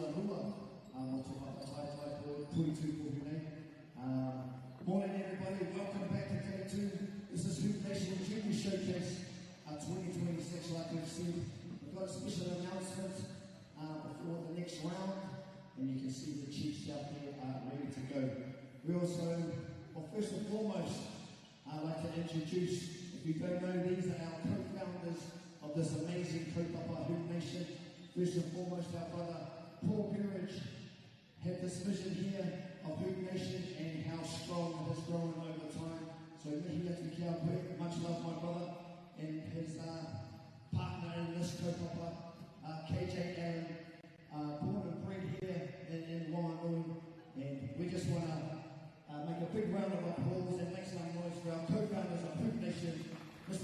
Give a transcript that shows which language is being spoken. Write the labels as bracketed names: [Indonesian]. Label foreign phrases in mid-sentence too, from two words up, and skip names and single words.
[Māori] Tua, o te whakataetai ko Puitu Kuhine. [English] Morning everybody, welcome back to Day 2. This is Hoop Nation Junior Showcase 2026, like we've said. We've got a special announcement before the next round, and you can see the Chiefs out there ready to go. We also, well, first and foremost, I'd like to introduce, if you don't know, these are our co-founders of this amazing Kaupapa Hoop Nation. First and foremost, our brother Paul Burridge had this vision here of Hoop Nation and how strong it has grown over time. [Māori] So mihi atu ki a koe, [English] much love my brother, and his partner in this kaupapa, KJ Allen, born and bred here in Whanganui, and we just want to make a big round of applause and make some noise for our co-founders of Hoop Nation, Mr.